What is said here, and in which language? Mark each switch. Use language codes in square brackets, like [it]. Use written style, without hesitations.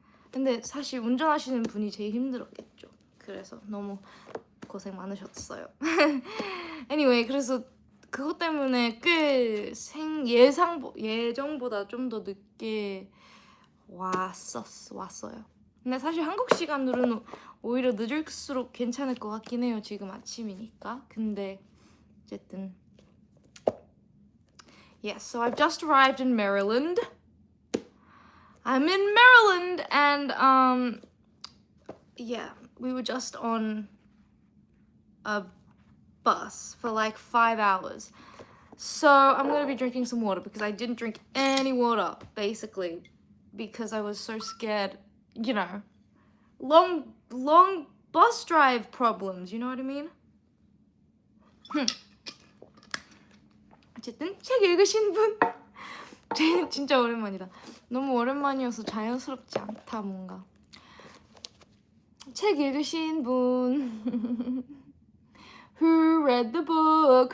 [ko] 근데 사실 운전하시는 분이 제일 힘들었겠죠. 그래서 너무 고생 많으셨어요. [en] anyway, [ko] 그래서 그것 때문에 꽤 예정보다 좀 더 늦게 왔어요. 근데 사실 한국 시간으로는 오히려 늦을수록 괜찮을 것 같긴 해요. 지금 아침이니까. 근데 어쨌든 [en] yes, so I've just arrived in Maryland. I'm in Maryland and yeah, we were just on a bus for like 5 hours. So I'm gonna be drinking some water because I didn't drink any water basically because I was so scared, you know. Long bus drive problems, you know what I mean? [ko] 어쨌든 책 읽으신 분 진짜 오랜만이다. 너무 오랜만이어서 자연스럽지 않다 뭔가. 책 읽으신 분 [en] Who read the book?